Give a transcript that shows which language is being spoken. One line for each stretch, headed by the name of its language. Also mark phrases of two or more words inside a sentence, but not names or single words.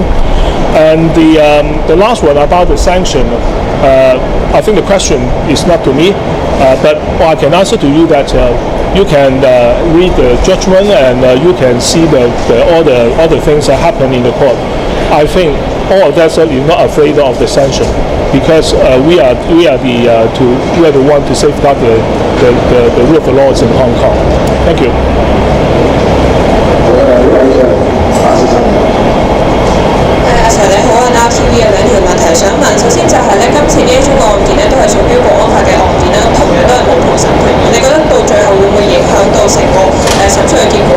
English: And the last one about the sanction, I think the question is not to me, but I can answer to you that you can read the judgment and you can see all the things that happen in the court. I think all of that you're not afraid of the sanction because we are the one to safeguard the rule of the laws in Hong Kong. Thank you.
Cantonese: 阿 Sir 你好啊 ，NowTV 有兩條問題想問。首先就係咧，今次呢一宗案件咧都係屬於國安法嘅案件啦，同樣都係冇陪審團。你覺得到最後會唔會影響到成個審訊嘅結果咧？